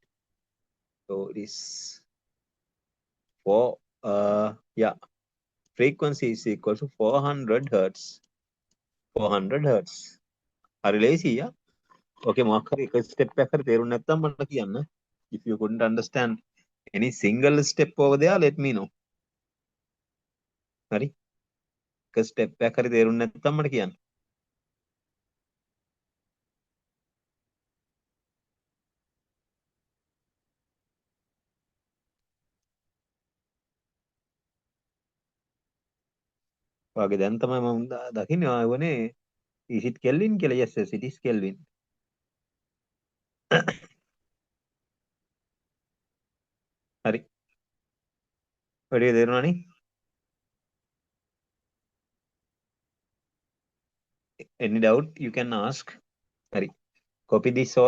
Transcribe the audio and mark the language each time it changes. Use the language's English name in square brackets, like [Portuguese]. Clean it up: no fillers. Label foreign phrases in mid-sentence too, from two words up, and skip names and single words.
[English] So it is 4, yeah, frequency is equal to 400 hertz. 400 hertz. Are lazy, yeah? Okay, step back. If you couldn't understand any single step over there, let me know. Sorry. Step back. [Sinhala] වගේ දැන් තමයි මම දකින්නේ ආවනේ [English] is it Kelvin [Sinhala] කියලා? [English] Yes, it is Kelvin. [Sinhala] හරි වැඩි තේරුණානේ? [English] Any doubt you can ask. Hari. Copy this all.